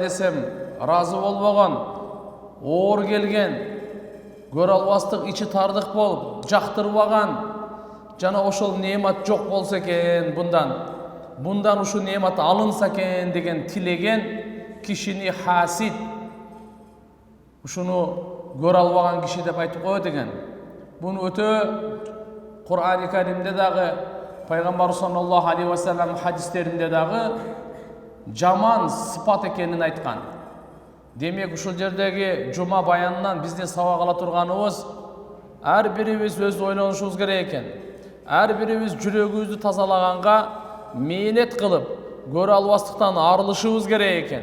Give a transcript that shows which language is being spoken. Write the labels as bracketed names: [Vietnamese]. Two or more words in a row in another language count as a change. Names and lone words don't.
[Kyrgyz] десем ыраазы болбогон, оор келген, көрө албастык, ичи тардык болуп, жактырбаган, жана ошол неемат жок болсо экен, bundan ушу неемат алынса экен деген тилеген кишини хасид, ушуну көрө албаган киши деп айтып коет экен. Буну өтө Кур'ан-ы Каримде дагы, пайгамбар [Arabic] صلى الله عليه وسلم [Kyrgyz] хадистеринде дагы жаман сыпат экенин айткан. Демек, ушул жердеги жума баянынан биздин сабак ала турганыбыз, ар бирибиз өз ойлонушубуз керек экен. Ар бирибиз жүрөгүбүздү тазалаганга мээнет кылып, көрө албастыктан арылышыбыз керек экен.